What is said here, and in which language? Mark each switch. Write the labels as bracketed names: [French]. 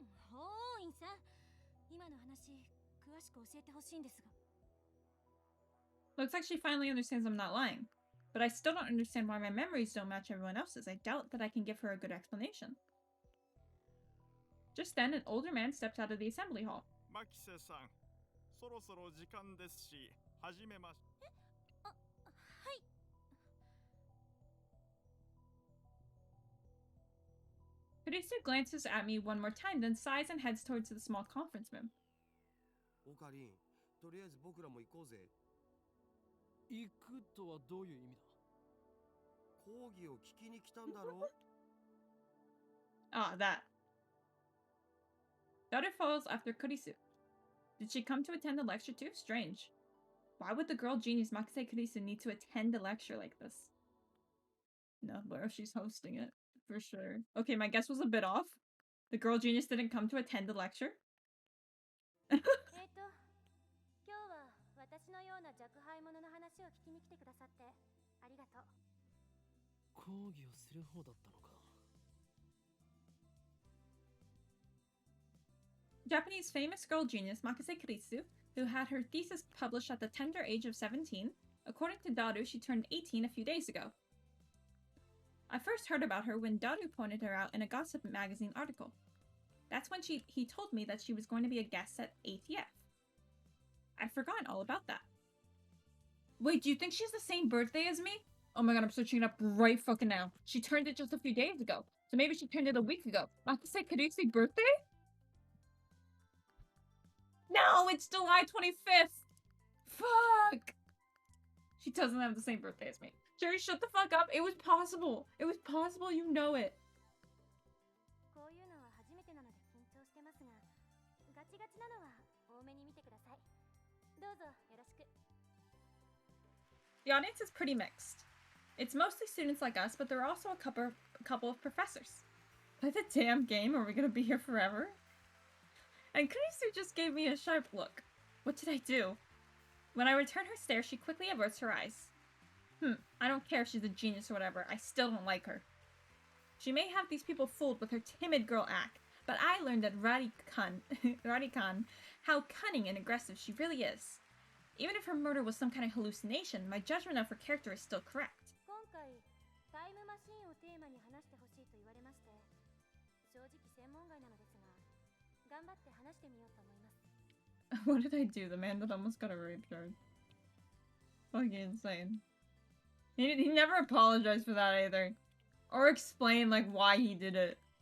[Japanese] 法院さん、今の話詳しく教えてほしいんですが。 [English] Looks like she finally understands I'm not lying. But I still don't understand why my memories don't match everyone else's. I doubt that I can give her a good explanation. Just then, an older man stepped out of the assembly hall. [Japanese] マキセさん、そろそろ時間ですし、始めまし。はい。 [English] Kurisu glances at me one more time, then sighs and heads towards the small conference room. [Japanese] オカリン、とりあえず僕らも行こうぜ。行くとはどういう意味だ。講義を聞きに来たんだろ。 [English] Ah, that. Daughter follows after Kurisu. Did she come to attend the lecture too? Strange. Why would the girl genius Makise Kurisu need to attend a lecture like this? No, where she's hosting it, for sure. Okay, my guess was a bit off. The girl genius didn't come to attend the lecture? [Japanese] 今日は私のような若輩者の話を聞きに来てくださってありがとう。講義をする方だったのか。 [English] Japanese famous girl genius Makise Kurisu, who had her thesis published at the tender age of 17. According to Daru, she turned 18 a few days ago. I first heard about her when Daru pointed her out in a gossip magazine article. That's when he told me that she was going to be a guest at ATF. I'd forgotten all about that. Wait, do you think she has the same birthday as me? Oh my god, I'm searching it up right fucking now. She turned it just a few days ago. So maybe she turned it a week ago. Makise Kurisu birthday? No, it's July 25th! Fuck! She doesn't have the same birthday as me. Jerry, shut the fuck up. It was possible. It was possible, you know it. [Japanese] こういうのは初めてなので緊張してますが、ガチガチなのは多めに見てください。どうぞよろしく。 [English] The audience is pretty mixed. It's mostly students like us, but there are also a couple of professors. Play the damn game, or are we gonna be here forever? And Kurisu just gave me a sharp look. What did I do? When I return her stare, she quickly averts her eyes. I don't care if she's a genius or whatever, I still don't like her. She may have these people fooled with her timid girl act, but I learned at Rarikan how cunning and aggressive she really is. Even if her murder was some kind of hallucination, my judgment of her character is still correct. [Japanese] 今回タイムマシンをテーマに話してほしいと言われまして、正直専門外なのですが、頑張って話してみようと思います。 [English] What did I do? The man that almost got a rape charge. Fucking insane. He never apologized for that either. Or explained, like, why he did it.